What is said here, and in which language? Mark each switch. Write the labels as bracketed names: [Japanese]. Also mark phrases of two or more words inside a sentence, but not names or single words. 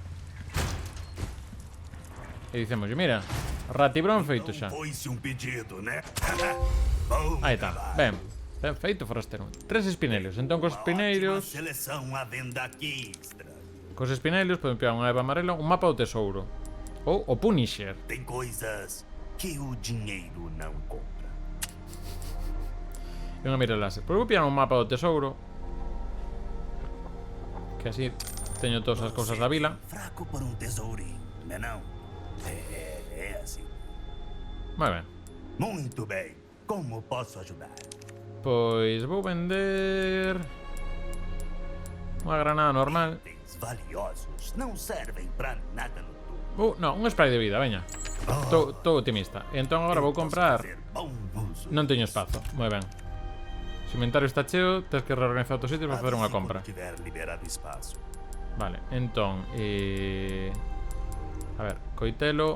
[Galician] E dicemos, mira, ratibrón feito xa. Aí está. Ben. Ben feito, forastero. 3 espinelios. Entón cos espineiros podemos pillar unha eva amarela, un mapa do tesouro. Ou o Punisher. [Portuguese] Tem coisas que o dinheiro não compra. [Galician] E unha mira láser. Pois vou pillar un mapa do tesouro, que así teño todas as cousas da vila. [Portuguese] Fraco por un tesourinho, não? É assim. [Galician] Moi ben. [Portuguese] Muito bem. Como posso ajudar? [Galician] Pois vou vender unha granada normal. [Portuguese] Itens valiosos não servem pra nada no tubo. [Galician] Non, un spray de vida, veña. Estou optimista. E entón agora vou comprar. Non teño espazo, moi ben. Se o inventario está cheo, tens que reorganizar outros sitios para facer unha compra. Vale, entón a ver, coitelo.